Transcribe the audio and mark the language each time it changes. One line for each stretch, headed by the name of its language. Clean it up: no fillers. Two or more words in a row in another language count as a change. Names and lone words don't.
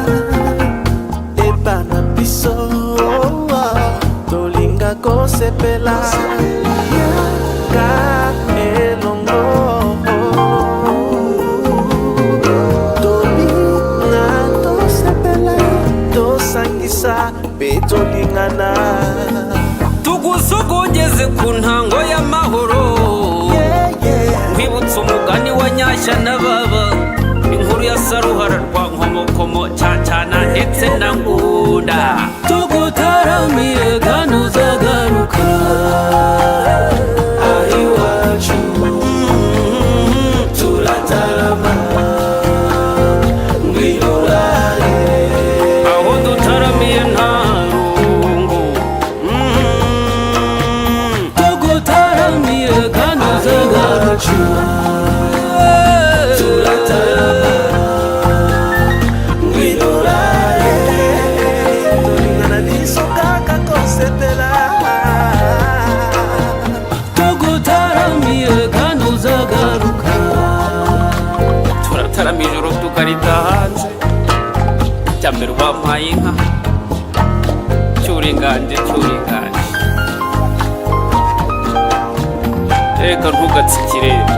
Lingala: epana biso tolinga kosepela ka elongo. Tolinga tosepela tosangisa pe tolingana.
Kinyarwanda: Tugusogongeze ku ntango y'amahoro, nkwibutsa umugani wa Nyashya na Baba, inkuru ya Saruhara rwa Nkomokomo, Cyacana ndetse na Ngunda. Tugutaramiye kandi uzagaruka ahiwacu turatarama ngwinurare. Aho dutaramiye nta rungu. Tugutaramiye kandi uzagaruka turatarama ngwinurare.
Lingala: Tolingana biso kaka kosepela.
Kinyarwanda: Tugutaramiye kandi uzagaruka turatarama ijoro tukarita hanze. Cyambere wampaye inka cyuringanje cyuringanje, reka ntugatsikire.